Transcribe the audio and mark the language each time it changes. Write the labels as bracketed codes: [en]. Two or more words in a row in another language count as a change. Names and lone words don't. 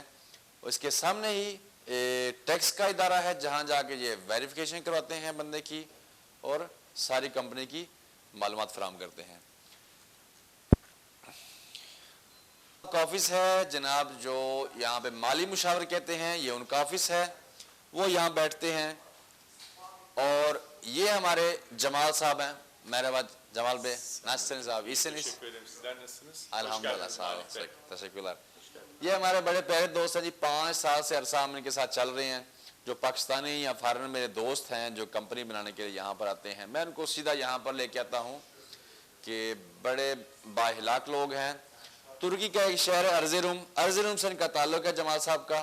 [ur] اس کے سامنے ہی ٹیکس کا ادارہ ہے جہاں جا کے یہ ویریفیکیشن کرواتے ہیں بندے کی اور ساری کمپنی کی معلومات فراہم کرتے ہیں. آفس ہے جناب جو یہاں پے مالی مشاور کہتے ہیں، یہ ان کا آفس ہے. وہ یہاں بیٹھتے ہیں. اور یہ ہمارے جمال صاحب ہیں. [tr] Merhaba Cemal Bey, nasılsınız abi? İyisiniz? Teşekkür ederim. Sizler nasılsınız? Elhamdülillah, sağ olun. Teşekkürler. [ur] یہ ہمارے بڑے پیارے دوست ہیں جی۔ 5 سال سے عرصہ ہم ان کے ساتھ چل رہے ہیں. جو پاکستانی یا فارن میرے دوست ہیں جو کمپنی بنانے کے لیے یہاں پر آتے ہیں، میں ان کو سیدھا یہاں پر لے کے آتا ہوں کہ بڑے بااخلاق لوگ ہیں. ترکی کا ایک شہر ہے ارضروم سے ان کا تعلق ہے جمال صاحب کا.